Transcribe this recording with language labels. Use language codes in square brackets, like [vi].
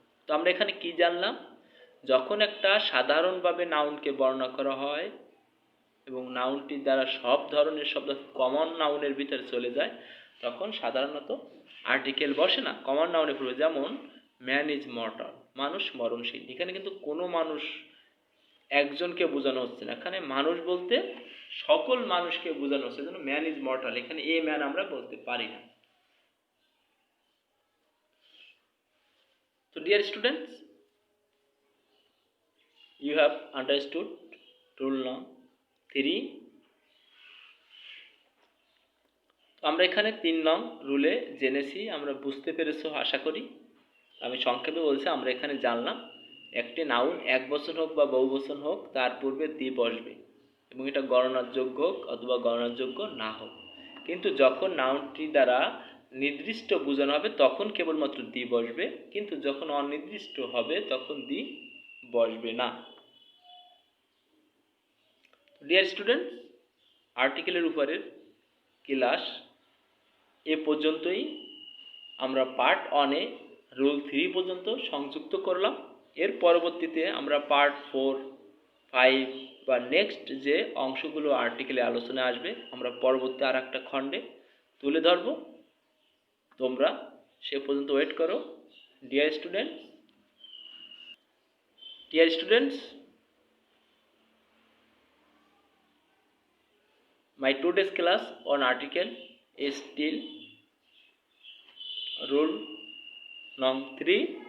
[bn] তো আমরা এখানে কি জানলাম, যখন একটা সাধারণভাবে নাউনকে বর্ণনা করা হয় এবং নাউনটির দ্বারা সব ধরনের শব্দ কমন নাউনের ভিতরে চলে যায়, তখন সাধারণত আর্টিকেল বসে না, কমন নাউনে পড়বে। যেমন [en] man is mortal, [bn] মানুষ মরণশীল। এখানে কিন্তু কোনো মানুষ একজনকে বোঝানো হচ্ছে না, এখানে মানুষ বলতে সকল মানুষকে বোঝানো হচ্ছে, যেন ম্যান ইজ মর্টাল, এখানে এ ম্যান আমরা বলতে পারি না। [en] So dear students, you have understood rule number 3. [bn] তো আমরা এখানে 3 নং রুলে জেনেছি, আমরা বুঝতে পেরেছো আশা করি। আমি সংক্ষেপে বলছি, আমরা এখানে জানলাম একটি নাউন এক বচন হোক বা বহু বচন হোক, তার পূর্বে দি বসবে এবং এটা গণনার যোগ্য হোক অথবা গণনার যোগ্য না হোক। কিন্তু যখন নাউনটি দ্বারা নির্দিষ্ট বোঝানো হবে তখন কেবলমাত্র দি বসবে, কিন্তু যখন অনির্দিষ্ট হবে তখন দি বসবে না। ডিয়ার স্টুডেন্টস, আর্টিকেলের উপরের ক্লাস এ পর্যন্তই। আমরা পার্ট 1-এ রুল 3 পর্যন্ত সংযুক্ত করলাম। এর পরবর্তীতে আমরা পার্ট 4, 5 বা নেক্সট যে অংশগুলো আর্টিকেলে আলোচনায় আসবে আমরা পরবর্তী আর একটা খণ্ডে তুলে ধরব। তোমরা সে পর্যন্ত ওয়েট করো। [en] Dear students, my today's class on article is still rule number 3.